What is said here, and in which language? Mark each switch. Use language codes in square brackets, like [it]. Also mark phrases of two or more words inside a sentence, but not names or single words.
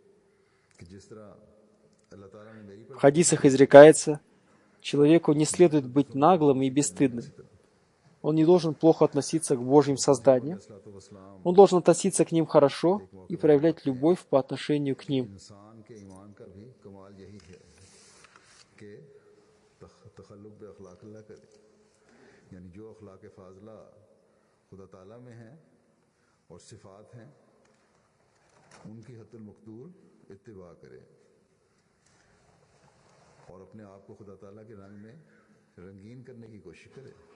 [ru] В хадисах изрекается: человеку не следует быть наглым и бесстыдным. Он не должен плохо относиться к Божьим созданиям. Он должен относиться к ним хорошо и проявлять любовь по отношению к ним. [ur] خدا تعالیٰ میں ہے اور صفات ہیں، ان کی حتی المقدور اتباع کرے اور اپنے آپ کو خدا تعالیٰ کے رنگ میں رنگین کرنے کی کوشش کرے.